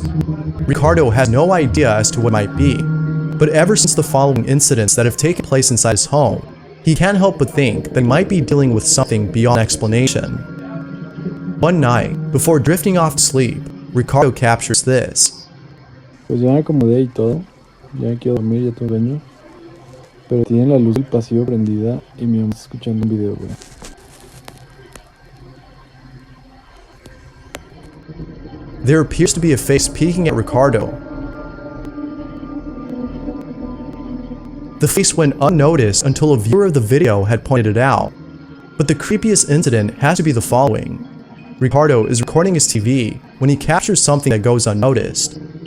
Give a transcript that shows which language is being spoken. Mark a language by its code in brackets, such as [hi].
[en] Ricardo has no idea as to what it might be, but ever since the following incidents that have taken place inside his home, he can't help but think that he might be dealing with something beyond explanation. One night, before drifting off to sleep, Ricardo captures this. [es] Pues ya me acomodé y todo, ya me quiero dormir, ya tengo sueño, pero tienen la luz del pasillo prendida y mi mamá está escuchando un video, güey. [en] There appears to be a face peeking at Ricardo. The face went unnoticed until a viewer of the video had pointed it out. But the creepiest incident has to be the following. Ricardo is recording his TV when he captures something that goes unnoticed.